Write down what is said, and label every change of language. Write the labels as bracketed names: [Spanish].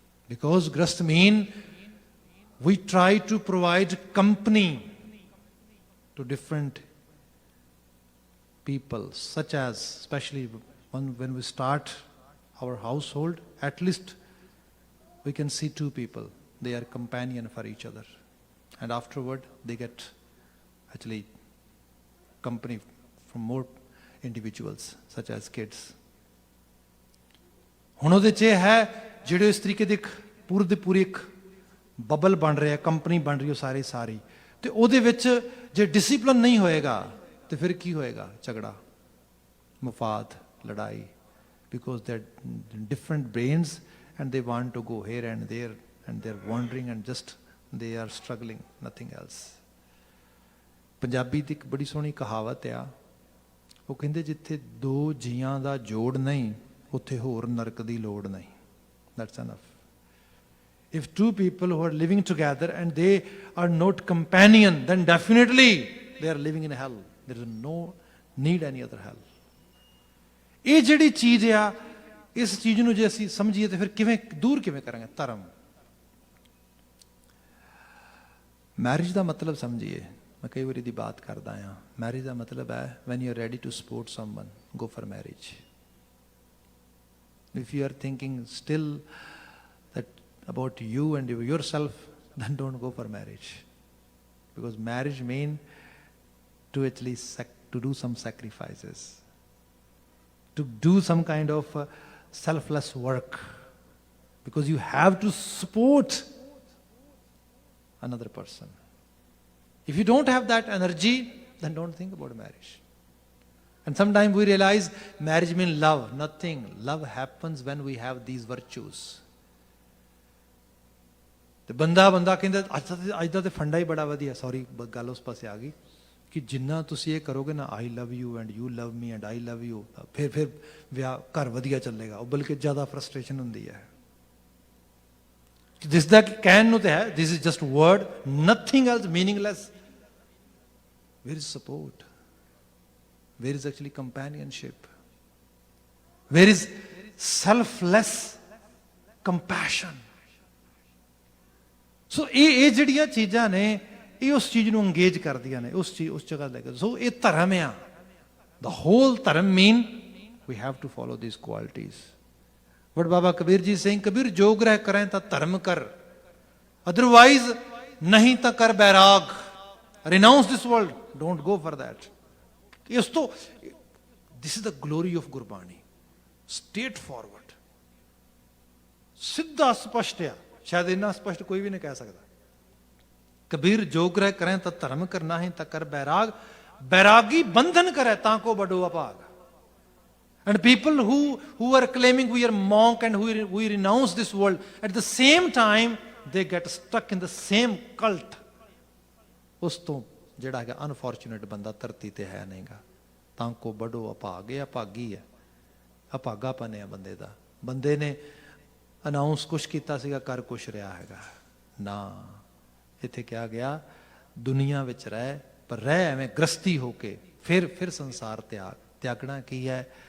[English] Because grast mean we try to provide company to different people, such as, especially when we start our household, at least we can see two people. They are companion for each other. And afterward, they get actually company from more individuals, such as kids. [Punjabi] ਹੁਣ ਉਹਦੇ 'ਚ ਇਹ ਹੈ ਜਿਹੜੇ ਇਸ ਤਰੀਕੇ ਦੇ ਇੱਕ ਪੂਰੀ ਇੱਕ ਬਬਲ ਬਣ ਰਿਹਾ, ਕੰਪਨੀ ਬਣ ਰਹੀ ਉਹ ਸਾਰੀ, ਤੇ ਉਹਦੇ ਵਿੱਚ ਜੇ ਡਿਸਿਪਲਿਨ ਨਹੀਂ ਹੋਏਗਾ ਤੇ ਫਿਰ ਕੀ ਹੋਏਗਾ? ਝਗੜਾ, ਮਫਾਦ, ਲੜਾਈ. [English] Because they are different brains and they want to go here and there and they are wandering and just they are struggling, nothing else. [Punjabi] Punjabi ਦੀ ਇੱਕ ਬੜੀ ਸੋਹਣੀ ਕਹਾਵਤ ਆ, ਉਹ ਕਹਿੰਦੇ ਜਿੱਥੇ ਦੋ ਜੀਆਂ ਦਾ ਜੋੜ ਨਹੀਂ ਉੱਥੇ ਹੋਰ ਨਰਕ ਦੀ ਲੋੜ ਨਹੀਂ. [English] That's enough. If two people who are living together and they are not companion, then definitely they are living in hell. There is no need any other hell. [Punjabi] ਇਹ ਜਿਹੜੀ ਚੀਜ਼ ਆ, ਇਸ ਚੀਜ਼ ਨੂੰ ਜੇ ਅਸੀਂ ਸਮਝੀਏ ਤਾਂ ਫਿਰ ਦੂਰ ਕਿਵੇਂ ਕਰਾਂਗੇ? ਧਰਮ. ਮੈਰਿਜ ਦਾ ਮਤਲਬ ਸਮਝੀਏ. ਮੈਂ ਕਈ ਵਾਰੀ ਦੀ ਬਾਤ ਕਰਦਾ ਹਾਂ. ਮੈਰਿਜ ਦਾ ਮਤਲਬ ਹੈ [English] when you are ready to support someone, go for marriage. If you are thinking still that about you and yourself, then don't go for marriage. Because marriage means to actually to do some sacrifices, to do some kind of selfless work, because you have to support another person. If you don't have that energy, then don't think about marriage. And sometimes we realize marriage means love. Nothing. Love happens when we have these virtues. [Punjabi] ਤੇ ਬੰਦਾ ਕਹਿੰਦਾ ਅੱਜ ਦਾ ਤੇ ਫੰਡਾ ਹੀ ਬੜਾ ਵਧੀਆ. Sorry, ਗੱਲ ਉਸ ਪਾਸੇ ਆ ਗਈ ਕਿ ਜਿੰਨਾ ਤੁਸੀਂ ਇਹ ਕਰੋਗੇ ਨਾ, [English] I love you and you love me and I love you, [Punjabi] ਫਿਰ ਵਿਆਹ ਘਰ ਵਧੀਆ ਚੱਲੇਗਾ. ਉਹ ਬਲਕਿ ਜ਼ਿਆਦਾ ਫਰਸਟ੍ਰੇਸ਼ਨ ਹੁੰਦੀ ਹੈ. ਦਿਸ ਦਾ ਕਹਿਣ ਨੂੰ ਤੇ ਹੈ, [English] This is just word, nothing else, meaningless. Where is support? Where is actually companionship? Where is selfless compassion? [Punjabi] So ਇਹ ਜਿਹੜੀਆਂ ਚੀਜ਼ਾਂ ਨੇ, ਇਹ ਉਸ ਚੀਜ਼ ਨੂੰ ਅੰਗੇਜ ਕਰਦੀਆਂ ਨੇ, ਉਸ ਜਗ੍ਹਾ ਲੈ ਕੇ. ਸੋ ਇਹ ਧਰਮ ਆ. [English] The whole ਧਰਮ mean we have to follow these qualities. But Baba Kabir ji is saying, [Punjabi] Kabir ਜੋ ਗ੍ਰਹਿ ਕਰੇ ਤਾਂ ਧਰਮ ਕਰ, [English] otherwise [Punjabi] ਨਹੀਂ ਤਾਂ ਕਰ ਬੈਰਾਗ. [English] Renounce this world. Don't go for that. [Punjabi] ਇਸ ਤੋਂ [English] This is the glory of Gurbani. Straightforward, [Punjabi] ਸਿੱਧਾ ਸਪਸ਼ਟ ਆ. ਸ਼ਾਇਦ ਇੰਨਾ ਸਪਸ਼ਟ ਕੋਈ ਵੀ ਨਹੀਂ ਕਹਿ ਸਕਦਾ. ਕਬੀਰ ਜੋ ਗ੍ਰਹਿ ਕਰੇ ਤਾਂ ਧਰਮ ਕਰਨਾ ਹੈ ਤਾਂ ਕਰ ਬੈਰਾਗ, ਬੈਰਾਗੀ ਬੰਧਨ ਕਰੇ ਤਾਂ ਕੋ ਬਡੋ ਅਭਾਗ. [English] And people who are claiming we are monk and we renounce this world, at the same time they get stuck in the same cult. [Punjabi] ਉਸ ਤੋਂ ਜਿਹੜਾ ਹੈਗਾ ਅਨਫੋਰਚੂਨੇਟ ਬੰਦਾ ਧਰਤੀ ਤੇ ਹੈ ਨਹੀਂਗਾ. ਤਾਂ ਕੋ ਬੜੋ ਅਭਾਗ. ਇਹ ਅਭਾਗੀ ਹੈ, ਅਭਾਗਾਪਨ ਹੈ ਬੰਦੇ ਦਾ. ਬੰਦੇ ਨੇ ਅਨਾਊਂਸ ਕੁਛ ਕੀਤਾ ਸੀਗਾ, ਕਰ ਕੁਛ ਰਿਹਾ ਹੈਗਾ ਨਾ. ਇੱਥੇ ਕਿਹਾ ਗਿਆ ਦੁਨੀਆ ਵਿੱਚ ਰਹਿ, ਪਰ ਰਹਿ ਐਵੇਂ ਗ੍ਰਸਤੀ ਹੋ ਕੇ, ਫਿਰ ਸੰਸਾਰ ਤਿਆਗਣਾ ਕੀ ਹੈ?